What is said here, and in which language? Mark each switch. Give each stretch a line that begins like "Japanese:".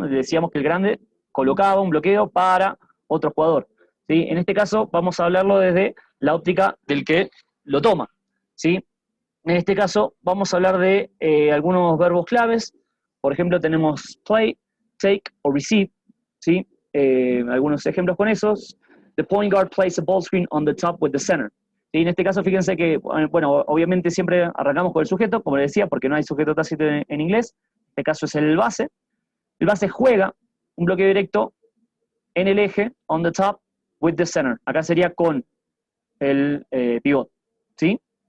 Spanish: Decíamos que el grande colocaba un bloqueo para otro jugador. ¿Sí? En este caso vamos a hablarlo desde la óptica del que lo toma. ¿Sí? En este caso vamos a hablar de algunos verbos claves. Por ejemplo, tenemos play, take o receive. ¿Sí? Algunos ejemplos con esos.
English: The point guard plays a ball screen on the top with the center.
Spanish: ¿Sí? En este caso, fíjense que, bueno, obviamente siempre arrancamos con el sujeto, como les decía, porque no hay sujeto tácito en inglés. En este caso es el base. El base juega un bloqueo directo en el eje,
English: on the top, with the center.
Spanish: Acá sería con el pivot. ¿Sí?